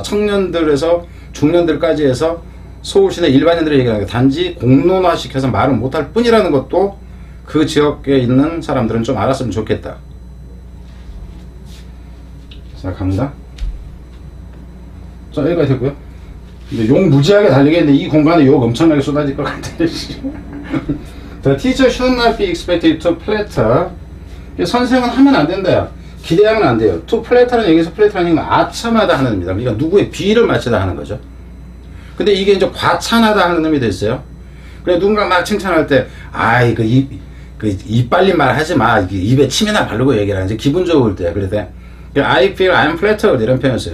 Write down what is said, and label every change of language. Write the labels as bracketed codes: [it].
[ko] 청년들에서 중년들까지 해서 서울시내 일반인들의 얘기하는 게 단지 공론화시켜서 말을 못할 뿐이라는 것도 그 지역에 있는 사람들은 좀 알았으면 좋겠다. 자, 갑니다. 자, 여기까지 됐고요. 근데 욕 무지하게 달리겠는데 이 공간에 욕 엄청나게 쏟아질 것 같아요. [en] The teacher should not be expected to flatter. [ko] 선생은 하면 안 된다. 기대하면 안 돼요. to flatter는 여기서 flatter는 아첨하다 하는 의미입니다. 그러니까 누구의 비위를 맞추다 하는 거죠. 근데 이게 이제 과찬하다 하는 의미도 있어요. 그래 누군가 막 칭찬할 때, 아이 이빨린 말 하지 마. 입에 침이나 바르고 얘기를 하는지 기분 좋을 때. 그럴 때 [en] I feel I'm flattered [ko] 이런 표현을 써요.